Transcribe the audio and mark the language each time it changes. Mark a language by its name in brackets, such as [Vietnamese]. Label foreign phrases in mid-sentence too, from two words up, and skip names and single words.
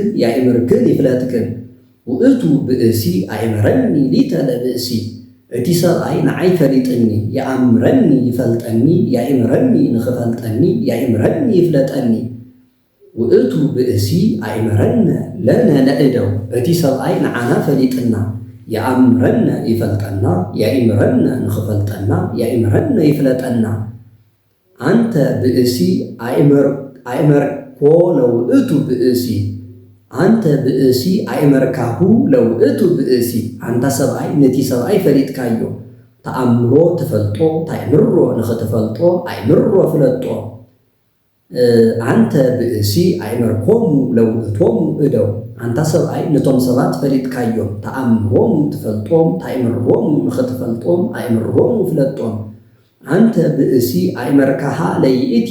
[Geez] ያእምርክን ይፍለጥክን። ውእቱ ብእሲ አእመረኒ ሊተ ለብእሲ [Tigrinya] እቲ ሰብአይ ንዓይ ፈሊጥኒ [Geez] የአምረኒ ይፈልጠኒ ያእምረኒ ንኽፈልጠኒ ያእምረኒ ይፍለጠኒ። ውእቱ ብእሲ አእመረነ ለነ ለእደው [Tigrinya] እቲ ሰብአይ ንዓና ፈሊጥና [Geez] የአምረነ ይፈልጠና ያእምረነ ንኽፈልጠና ያእምረነ ይፍለጠና። አንተ ብእሲ አእመርኮ ለውእቱ ብእሲ አንተ ብእሲ አእመርካሁ ለውእቱ ብእሲ [Tigrinya] አንታ ሰብአይ ነቲ ሰብአይ ፈሊጥካዮ [Geez] ተአምሮ ትፈልጦ ታይምሮ ንኽትፈልጦ አይምሮ ፍለጦ አንተ ብእሲ አይመርኮሙ ለውእቶሙ እደው [Tigrinya] አንታ ሰብአይ ነቶም ሰባት ፈሊጥካዮም [Geez] ተአምሮሙ ትፈልጦም ታይምሮሙ ንኽትፈልጦም አይምሮሙ ፍለጦም አንተ ብእሲ አይመርካሃ ለይእቲ